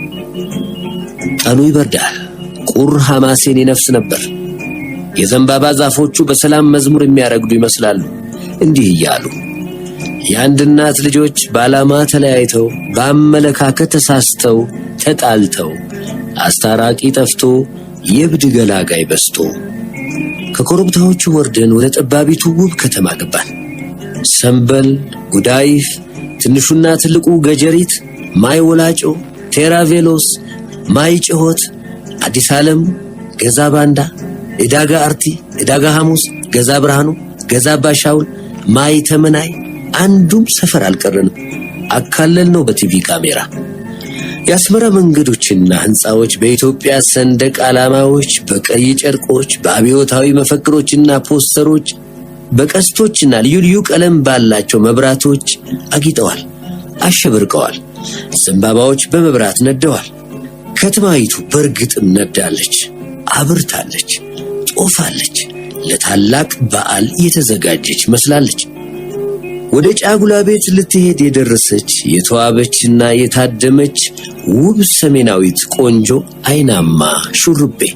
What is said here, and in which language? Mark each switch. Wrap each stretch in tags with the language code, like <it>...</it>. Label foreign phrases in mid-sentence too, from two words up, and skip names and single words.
<am>ቀኑ ይበርዳል። ቁር ሐማሴን ይነፍስ ነበር። የዘንባባ ዛፎቹ በሰላም መዝሙር የሚያረግዱ ይመስላሉ። እንዲህ እያሉ የአንድ እናት ልጆች በዓላማ ተለያይተው በአመለካከት ተሳስተው ተጣልተው አስታራቂ ጠፍቶ የብድ ገላጋይ በስቶ ከኮረብታዎቹ ወርደን ወደ ጠባቢቱ ውብ ከተማ ገባን። ሰንበል፣ ጉዳይፍ፣ ትንሹና ትልቁ ገጀሪት፣ ማይ ወላጮ፣ ቴራቬሎስ፣ ማይ ጭሆት፣ አዲስ ዓለም፣ ገዛ ባንዳ፣ ዕዳጋ አርቲ፣ ዕዳጋ ሐሙስ፣ ገዛ ብርሃኑ፣ ገዛ ባሻውል፣ ማይ ተመናይ፣ አንዱም ሰፈር አልቀረንም። አካለል ነው በቲቪ ካሜራ። የአስመራ መንገዶችና ህንፃዎች በኢትዮጵያ ሰንደቅ ዓላማዎች፣ በቀይ ጨርቆች፣ በአብዮታዊ መፈክሮችና ፖስተሮች፣ በቀስቶችና ልዩ ልዩ ቀለም ባላቸው መብራቶች አጊጠዋል፣ አሸብርቀዋል። ዘንባባዎች በመብራት ነደዋል። ከተማይቱ በእርግጥም ነዳለች፣ አብርታለች፣ ጦፋለች። ለታላቅ በዓል የተዘጋጀች መስላለች። ወደ ጫጉላ ቤት ልትሄድ የደረሰች የተዋበችና የታደመች ውብ ሰሜናዊት ቆንጆ አይናማ ሹሩቤ።</am>